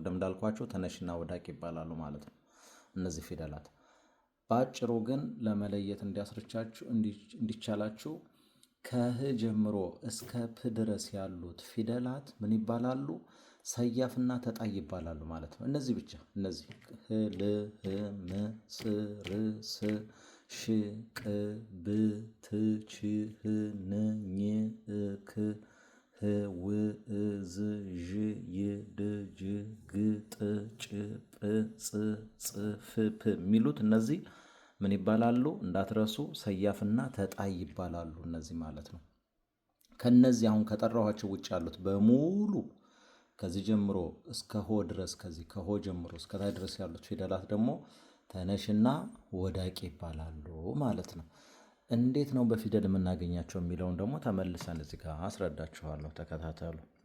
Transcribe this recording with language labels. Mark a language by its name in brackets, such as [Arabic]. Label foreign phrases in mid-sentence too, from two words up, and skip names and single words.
[Amharic] ቅድም እንዳልኳቸው ተነሽና ወዳቂ ይባላሉ ማለት ነው እነዚህ ፊደላት። በአጭሩ ግን ለመለየት እንዲቻላችሁ ከህ ጀምሮ እስከ ፕ ድረስ ያሉት ፊደላት ምን ይባላሉ? ሰያፍና ተጣይ ይባላሉ ማለት ነው። እነዚህ ብቻ እነዚህ ህ፣ ል፣ ህ፣ ም፣ ስ፣ ር፣ ስ፣ ሽ፣ ቅ፣ ብ፣ ት፣ ች፣ ህ፣ ን፣ ኝ፣ ክ፣ ህ፣ ው፣ ዝ፣ ዥ፣ ይ፣ ድ፣ ጅ፣ ግ፣ ጥ፣ ጭ፣ ጵ፣ ጽ፣ ፅ፣ ፍ፣ ፕ የሚሉት እነዚህ ምን ይባላሉ? እንዳትረሱ ሰያፍና ተጣይ ይባላሉ እነዚህ ማለት ነው። ከነዚህ አሁን ከጠራኋቸው ውጭ ያሉት በሙሉ ከዚህ ጀምሮ እስከ ሆ ድረስ ከዚህ ከሆ ጀምሮ እስከ ታይ ድረስ ያሉት ፊደላት ደግሞ ተነሽና ወዳቂ ይባላሉ ማለት ነው። እንዴት ነው በፊደል የምናገኛቸው የሚለውን ደግሞ ተመልሰን እዚህ ጋር አስረዳችኋለሁ። ተከታተሉ።